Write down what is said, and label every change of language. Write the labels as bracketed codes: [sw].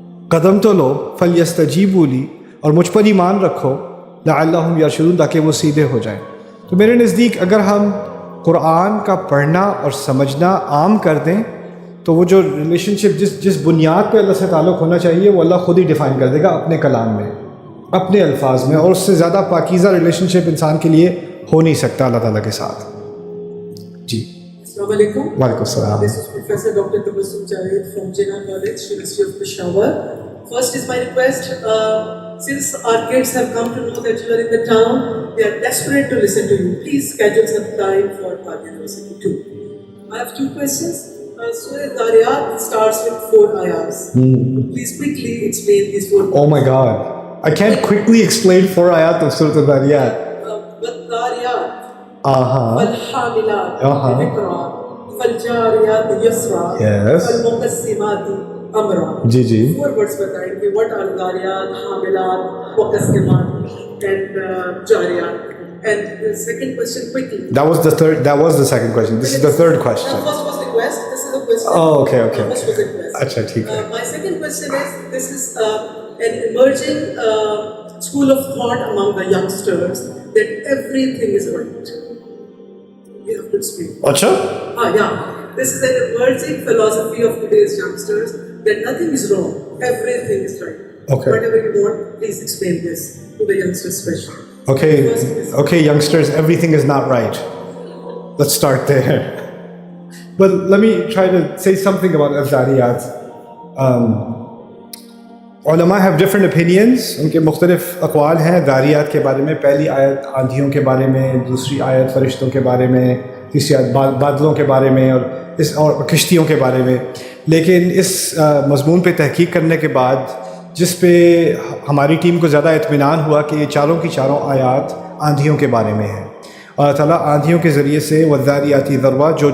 [ur] قدم تو لو، [ar] فلیستجیبوا لی، [ur] اور مجھ پر ایمان رکھو، [ar] لعلہم یرشدون، [ur] تاکہ وہ سیدھے ہو جائیں۔ تو میرے نزدیک اگر ہم قرآن کا پڑھنا اور سمجھنا عام کر دیں تو وہ جو ریلیشن شپ جس بنیاد پہ اللہ سے تعلق ہونا چاہیے وہ اللہ خود ہی ڈیفائن کر دے گا اپنے کلام میں، اپنے الفاظ میں، اور اس سے زیادہ پاکیزہ ریلیشن شپ انسان کے لیے ہو نہیں سکتا اللہ تعالیٰ کے ساتھ۔ جی السلام علیکم۔ وعلیکم السلام۔ [en] This is Professor Dr. Tabassum Javed from Jinnah College, University of Peshawar. First is my request, since our kids have come to know that you are in the town, they are desperate to listen to you. Please schedule some time for our university too. I have two questions. Surah Dariyat starts with 4 ayahs. Please quickly explain these 4 ayahs. Oh my God, I can't quickly explain 4 ayat of Surah Al-Dariyat. [ar] وَالدَّارِيَاتِ Uh-huh. فَالْحَامِلَاتِ Uh-huh. ذِكْرًا فَالْجَارِيَاتِ يُسْرًا [en] Yes. [ar] فَالْمُقَسِّمَاتِ أَمْرًا. [ur] جی جی [en] 4 words [ur] بتائیں کہ [en] what are داریات، حاملات، مقسمات and جاریات. And the second question quickly. That was the second question. This is the third question. First was request, this is a question. Oh, okay. First was request. [ur] اچھا ٹھیک ہے۔ [en] My second question is, this is an emerging school of thought among the youngsters that everything is right. You have to explain. [ur] اچھا [en] Yeah. This is an emerging philosophy of today's youngsters that nothing is wrong, everything is right. Okay. Whatever you want, please explain this to the youngsters especially. Okay, youngsters, everything is not right. Let's start there. But let me try to say something about Al-Dariyat. علماء have different opinions. [ur] ان کے مختلف اقوال ہیں داریات کے بارے میں۔ پہلی آیت آندھیوں کے بارے میں، دوسری آیت فرشتوں کے بارے میں، تیسری آیت بادلوں کے بارے میں، اور کشتیوں کے بارے میں۔ لیکن اس مضمون پہ تحقیق کرنے کے بعد جس پہ ہماری ٹیم کو زیادہ اطمینان ہوا کہ یہ چاروں کی چاروں آیات آندھیوں کے بارے میں ہیں۔ اللہ تعالیٰ آندھیوں کے ذریعے سے [ar] والذاریاتی ذروا،